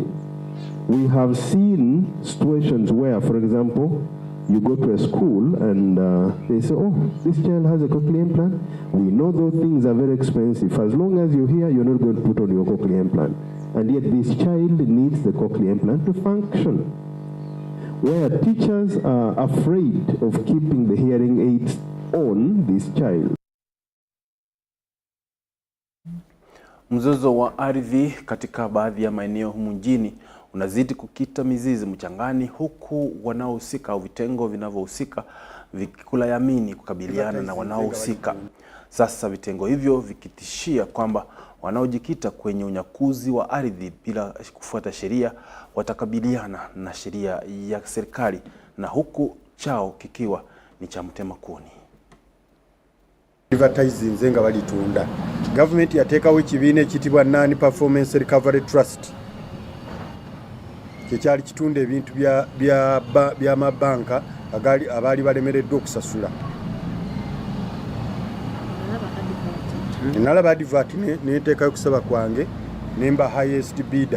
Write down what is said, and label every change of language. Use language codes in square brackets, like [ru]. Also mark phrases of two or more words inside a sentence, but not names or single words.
[en] We have seen situations where, for example, you go to a school and they say, oh, this child has a cochlear implant. We know those things are very expensive. As long as you're here, you're not going to put on your cochlear implant. And yet this child needs the cochlear implant to function. Where teachers are afraid of keeping the hearing aids on this child. [sw] Mzozo wa ardhi katika baadhi ya maeneo humu mjini unazidi kukita mizizi mchangani, huku wanaohusika au vitengo vinavyohusika vikilayamini kukabiliana na wanaohusika. Sasa vitengo hivyo vikitishia kwamba wanaojikita kwenye unyakuzi wa ardhi bila kufuata sheria watakabiliana na sheria ya serikali, na huku chao kikiwa ni cha mtema kuni. [lg] Advertising zenga balitunda. Government yateekawo ekibiina ekitibwa Non Performance Recovery Trust. Kyali kitunda ebintu bya mabanka abaali balemereddwa okusasula. Nalaba advert neteekayo kusaba kwange nemba [en] highest bidder.